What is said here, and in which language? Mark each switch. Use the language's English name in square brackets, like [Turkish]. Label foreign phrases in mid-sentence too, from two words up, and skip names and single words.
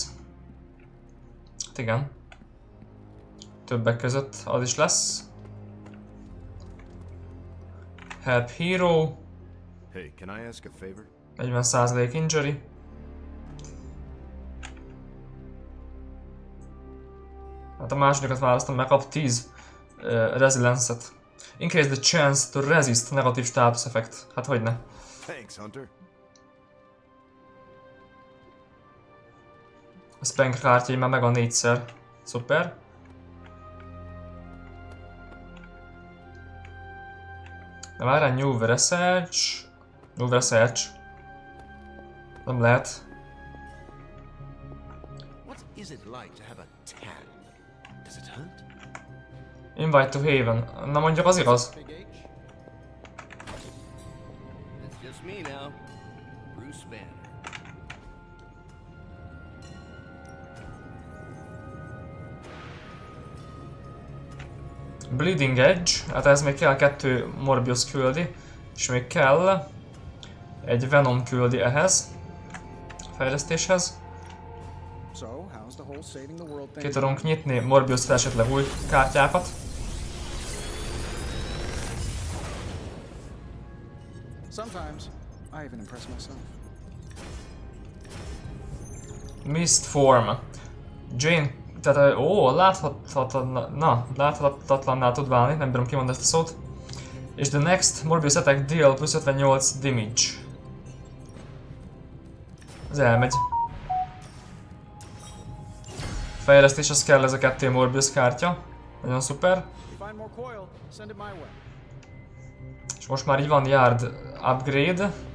[Hungarian] Hát igen. Többek között az is lesz. [English] Help Hero. Hey, can I ask a favor? 40% injury. [Hungarian] Hát a másodikat választom, meg kap 10 resilience-et. [English] Increase the chance to resist negative status effect. [Hungarian] Hát hogyne. [English] Thanks, Hunter. [Hungarian] A Spank kártyai már meg a 4-szer. Szuper. De várjál, [English] new research. New research. [Hungarian] Nem lehet. [English] What is it like to have a tan? Does it hurt? Invite to Haven. [Hungarian] Na mondjuk az igaz. [English] Big H? That's just me now. Bruce Banner. Bleeding Edge, [Hungarian] hát ez még kell 2 Morbius küldi, és még kell egy Venom küldi ehhez, fejlesztéshez. Ki tudunk nyitni Morbius esetleg új kártyákat. [English] Mist Form. Jane, [Hungarian] tehát láthatatlanná tud válni, nem bírom kimondani ezt a szót. [English] És the next Morbius attack deal plusz 58 damage. [Hungarian] Ez elmegy. Fejlesztéshez kell ez a 2 Morbius kártya. Nagyon szuper. És most már így van [English] yard upgrade.